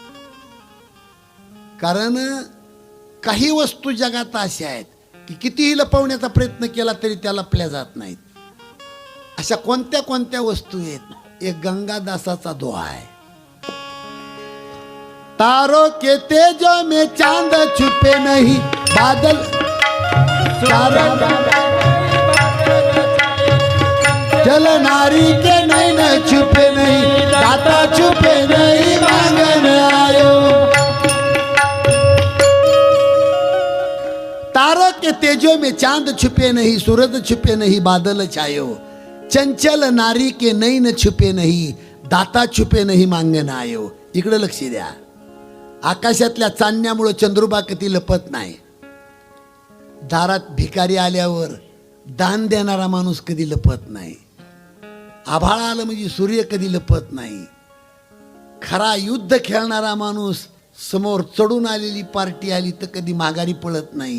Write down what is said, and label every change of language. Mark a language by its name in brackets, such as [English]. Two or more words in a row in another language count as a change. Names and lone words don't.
[Marathi] कारण काही वस्तू जगात अशा आहेत की कितीही लपवण्याचा प्रयत्न केला तरी त्या लपल्या जात नाहीत. अशा कोणत्या कोणत्या वस्तू आहेत? एक गंगादासाचा दोहा आहे, [Hindi] तारों के तेजों में चांद छुपे नहीं, बादल जल नारी के नैन छुपे नहीं, दाता छुपे नहीं मांगन आयो. तारक के तेजो में चांद छुपे नहीं, सूरज छुपे नहीं, बादल छायो, चंचल नारी के नैन छुपे नहीं, दाता छुपे नहीं, मांगन आयो. [Marathi] इकडे लक्ष द्या. आकाशातल्या चांदण्यामुळे चंद्रुबा कधी लपत नाही. दारात भिकारी आल्यावर दान देणारा माणूस कधी लपत नाही. आभाळ आलं म्हणजे सूर्य कधी लपत नाही. खरा युद्ध खेळणारा माणूस समोर चढून आलेली पार्टी आली तर कधी माघारी पळत नाही.